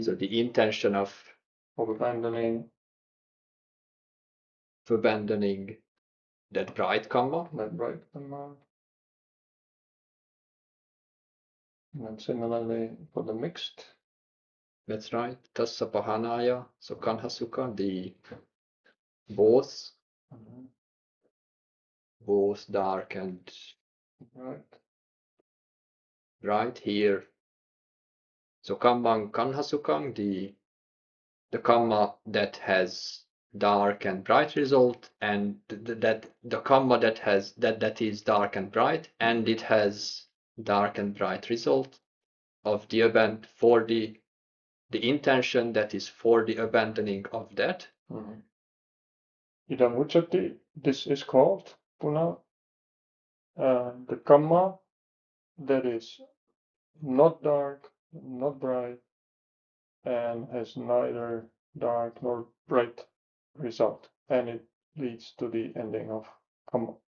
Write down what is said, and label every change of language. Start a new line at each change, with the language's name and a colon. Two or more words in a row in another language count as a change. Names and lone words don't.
English: intention of abandoning that bright kamma. that bright kamma. And then similarly for the mixed. That's right.
Pali: Tassa pahanaya, so kanha sukha,
English: the both dark and bright here.
Pali: So kammang kanha sukhang,
English: the kamma that has dark and bright result, and that the kamma that is dark and bright, and it has dark and bright result of the event for the intention that is for the abandoning of that.
Pali: Idam uchati,
English: this is called punna the kamma that is not dark, not bright, and has neither dark nor bright result, and it leads to the ending of kamma.